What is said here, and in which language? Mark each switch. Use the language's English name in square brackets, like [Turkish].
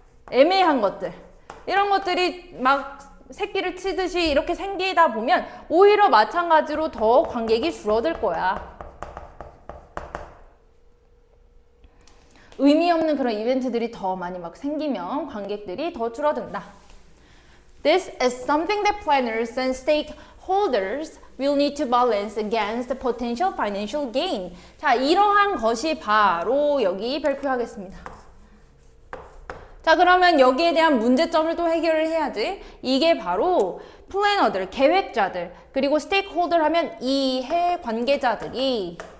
[Korean] 애매한 것들. 이런 것들이 막 새끼를 치듯이 이렇게 생기다 보면 오히려 마찬가지로 더 관객이 줄어들 거야. 의미 없는 그런 이벤트들이 더 많이 막 생기면 관객들이 더 줄어든다. [English] This is something that planners and stakeholders will need to balance against the potential financial gain. [Korean] 자, 이러한 것이 바로 여기 발표하겠습니다. 자, 그러면 여기에 대한 문제점을 또 해결을 해야지. 이게 바로 플래너들, 계획자들, 그리고 스테이크홀더 하면 이해 관계자들이